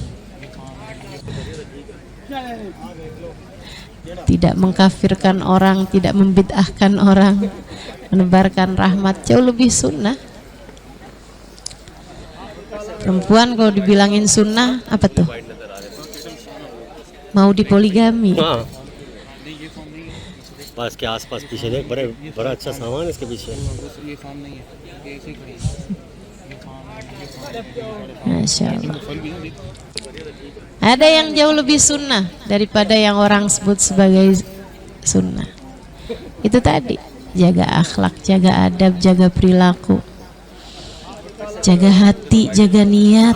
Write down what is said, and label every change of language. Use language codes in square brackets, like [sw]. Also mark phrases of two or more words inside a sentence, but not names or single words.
[id] Tidak mengkafirkan orang, tidak membid'ahkan orang, menebarkan rahmat, jauh lebih sunnah. Perempuan kalau dibilangin sunnah, apa tuh? Mau dipoligami. [hi] पास के आसपास पीछे देख, बड़ा अच्छा सामान है इसके पीछे। [ar] ما شاء الله. [id] Ada yang jauh lebih sunnah daripada yang orang sebut sebagai sunnah. Itu tadi, jaga akhlak, jaga adab, jaga perilaku, jaga hati, jaga niat.